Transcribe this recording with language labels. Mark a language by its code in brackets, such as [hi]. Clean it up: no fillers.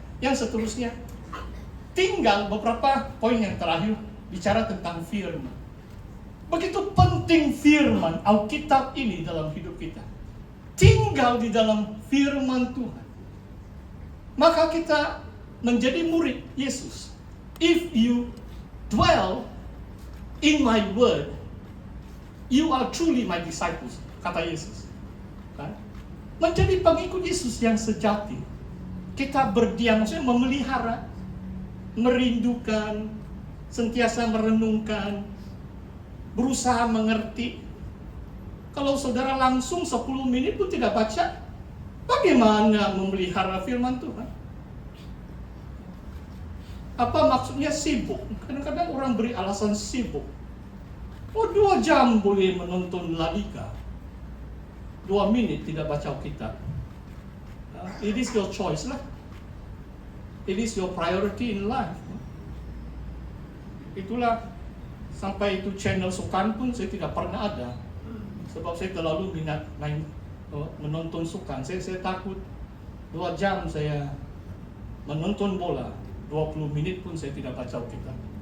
[ms] Yang seterusnya, tinggal beberapa poin yang terakhir bicara tentang firman. Begitu penting firman Alkitab ini dalam hidup kita. Tinggal di dalam firman Tuhan. Maka kita menjadi murid Yesus. [en] If you dwell in my word, you are truly my disciples, [ms] kata Yesus. Kan? Menjadi pengikut Yesus yang sejati. Kita berdiam, maksudnya memelihara, merindukan, sentiasa merenungkan, berusaha mengerti. Kalau saudara langsung 10 menit pun tidak baca, bagaimana memelihara firman Tuhan? Apa maksudnya sibuk? Kadang-kadang orang beri alasan sibuk. 2 jam boleh menonton La Liga, 2 menit tidak baca Alkitab. [en] It is your choice [ms] lah. [en] It is your priority in life. [ms] Itulah, sampai itu channel sukan pun saya tidak pernah ada. Sebab saya terlalu minat menonton sukan. Saya takut 2 jam saya menonton bola, 20 menit pun saya tidak baca Alkitab.